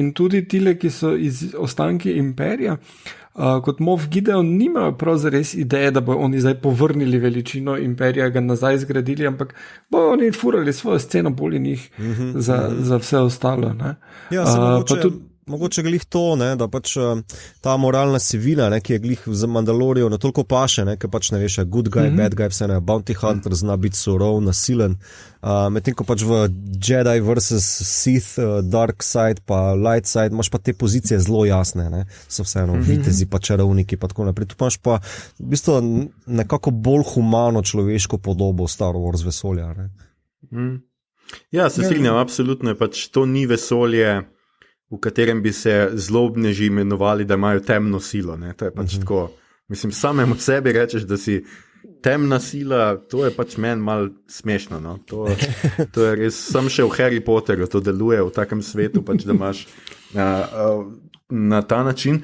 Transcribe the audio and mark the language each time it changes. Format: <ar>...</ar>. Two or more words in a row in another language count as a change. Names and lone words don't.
<sl>In tudi tile, ki so iz ostanki imperija, kot Moff Gideon, nimajo prav zares ideje, da bojo oni zdaj povrnili veličino imperija, ga nazaj zgradili, ampak bojo oni furali svojo sceno bolj in jih za vse ostalo. Ne? Ja, se mogoče, mogoče glih to, ne, da pač ta moralna sivila, ne, ki je glih za Mandalorijo na toliko paše, ne, ker pač ne veš,</sl> <en>good guy, bad guy,</en> <sl>vse ne,</sl> <en>bounty hunter</en> <sl>zna biti surov, nasilen, medtem ko pač v</sl> <en>Jedi vs.</en> <sl>Sith,</sl> <en>dark side</en> <sl>pa</sl> <en>light side</en> <sl>imaš pa te pozicije zelo jasne, ne, so vseeno vitezi pa čarovniki pa tako naprej. Tu imaš pa v bistvu nekako bolj humano človeško podobo Star Wars vesolja, ne. Ja, se strinjam, absolutno je pač to ni vesolje, v katerem bi se zlobneži imenovali, da imajo temno silo, ne, to je pač tako, mislim, samemu sebi rečeš, da si temna sila, to je pač meni malo smešno, no, to je res, sam še v Harry Potterju to deluje v takem svetu, pač da imaš na ta način.</sl>